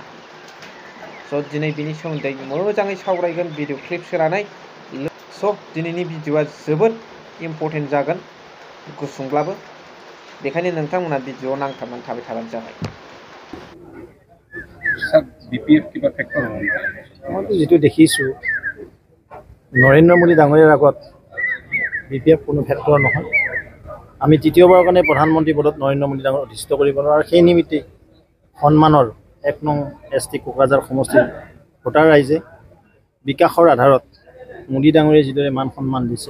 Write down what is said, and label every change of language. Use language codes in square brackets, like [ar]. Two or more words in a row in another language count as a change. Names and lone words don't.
[brx] स' दिनै बिनि सोमोन्दै मोजाङै सावरायगोन [en] video clips [brx] होनानै। स' दिनैनि भिडिअआ जोबोद इम्परटेन्ट जागोन, गुसुंब्लाबो। बेखायनो नोंथांमोना भिडिअआव नांथाबनानै थाबाय थाबानो जाबाय। [as] BPF কিবা ফেক্টৰ হ'ব? মইতো যিটো দেখিছোঁ, নৰেন্দ্ৰ মোদী ডাঙৰীয়াৰ আগত BPF কোনো ফেক্টৰ নহয়। আমি তৃতীয়বাৰৰ কাৰণে প্ৰধানমন্ত্ৰী পদত নৰেন্দ্ৰ মোদী ডাঙৰীয়াক অধিষ্ঠিত কৰিব নোৱাৰোঁ। আৰু সেই নিমিত্তে সন্মানৰ 1 নং ST কোকৰাঝাৰ সমষ্টিৰ ভোটাৰ ৰাইজে বিকাশৰ আধাৰত মোদী ডাঙৰীয়াই যিদৰে মান সন্মান দিছে,